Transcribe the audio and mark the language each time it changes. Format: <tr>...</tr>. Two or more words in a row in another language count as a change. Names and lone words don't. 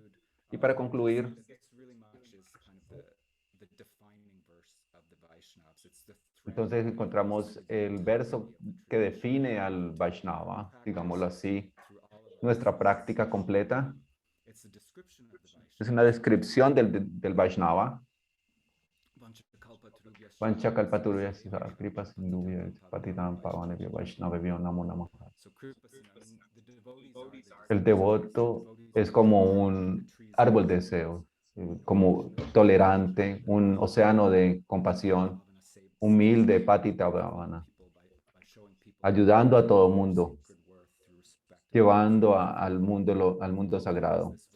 <es>Y para concluir, entonces encontramos el verso que define al Vaishnava, digámoslo así, nuestra práctica completa. Es una descripción del Vaishnava.</es> <sa>वाञ्छाकल्पतरुभ्यश्च कृपा सिन्धुभ्य पतितानां पावनेभ्यो वैष्णवेभ्यो नमो नमः.</sa> <es>El devoto es como un árbol de deseo, como tolerante, un océano de compasión, humilde,</es> <sa>पतित पावन,</sa> <es>ayudando a todo mundo, llevando al mundo sagrado.</es>